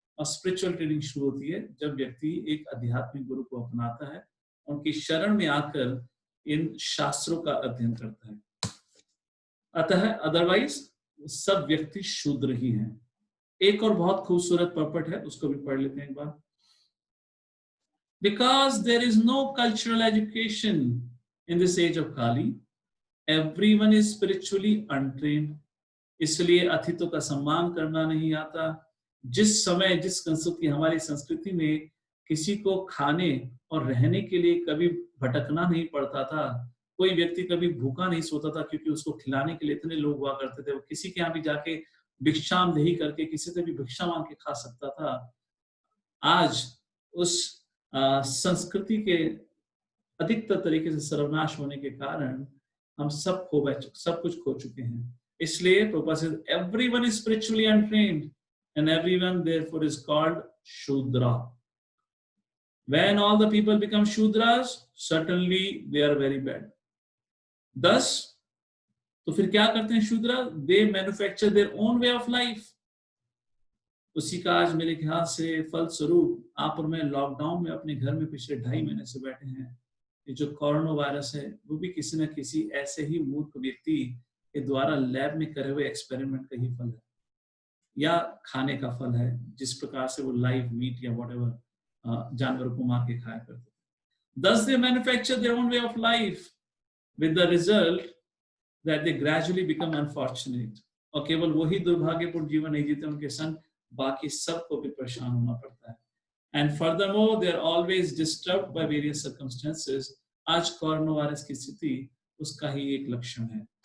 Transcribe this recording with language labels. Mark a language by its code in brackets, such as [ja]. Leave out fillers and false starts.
[hi] और spiritual training शुरू होती है जब व्यक्ति एक आध्यात्मिक गुरु को अपनाता है, उनकी शरण में आकर इन शास्त्रों का अध्ययन करता है। अतः अदरवाइज सब व्यक्ति शूद्र ही हैं। एक और बहुत खूबसूरत पर्पट है, उसको भी पढ़ लेते हैं एक बार। [en] Because there is no cultural education in this age of Kali, everyone is spiritually untrained. [hi] इसलिए अतिथियों का सम्मान करना नहीं आता। जिस समय जिस संस्कृति, हमारी संस्कृति में किसी को खाने और रहने के लिए कभी भटकना नहीं पड़ता था, कोई व्यक्ति कभी भूखा नहीं सोता था क्योंकि उसको खिलाने के लिए इतने लोग हुआ करते थे। वो किसी के यहाँ भी जाके भिक्षाम देही करके किसी से भी भिक्षा मांग के खा सकता था। आज उस संस्कृति के अधिकतर तरीके से सर्वनाश होने के कारण हम सब कुछ खो चुके हैं। इसलिए प्रभुपाद से [en] everyone is spiritually untrained and everyone therefore is called Shudra. When all the people become Shudras, certainly they are very bad. [hi] Thus, तो फिर क्या करते हैं शूद्रा? [en] They manufacture their own way of life. [hi] उसी का आज मेरे ख्याल से फलस्वरूप आप और मैं लॉकडाउन में अपने घर में पिछले 2.5 महीने से बैठे हैं। ये जो कोरोना वायरस है वो भी किसी न किसी ऐसे ही मूर्ख व्यक्ति के द्वारा लैब में करे हुए एक्सपेरिमेंट का ही फल है, या खाने का फल है, जिस प्रकार से वो लाइव मीट या व्हाटएवर जानवरों को मार के खाया करते। [en] Thus they manufacture their own way of life with the result that they gradually become unfortunate. [hi] और केवल वही दुर्भाग्यपूर्ण जीवन नहीं जीते, उनके संग बाकी सबको भी परेशान होना पड़ता है। [en] And furthermore, they are always disturbed by various circumstances. [hi] आज कोरोना वायरस की स्थिति उसका ही एक लक्षण है।